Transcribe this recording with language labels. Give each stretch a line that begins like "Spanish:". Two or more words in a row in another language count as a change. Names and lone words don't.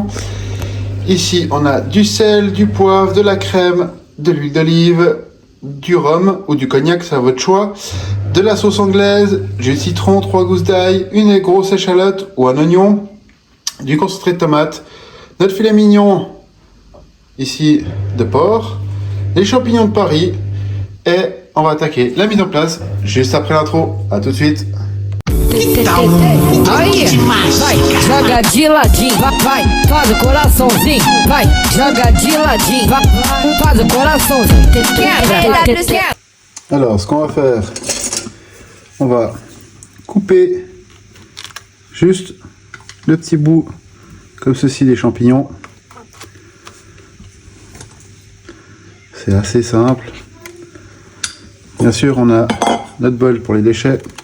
French: Ici on a du sel, du poivre, de la crème, de l'huile d'olive, du rhum ou du cognac, c'est à votre choix, de la sauce anglaise, du citron, 3 gousses d'ail, une grosse échalote ou un oignon, du concentré de tomate, notre filet mignon ici de porc, les champignons de Paris, et on va attaquer la mise en place juste après l'intro. A tout de suite.
Portuguese: Aí, vai, joga de ladinho, vai, faz o coraçãozinho, vai, joga de ladinho, vai, faz o coraçãozinho, quebra.
French: Alors, ce qu'on va faire, on va couper juste le petit bout comme ceci des champignons. C'est assez simple. Bien sûr, on a notre bol pour les déchets.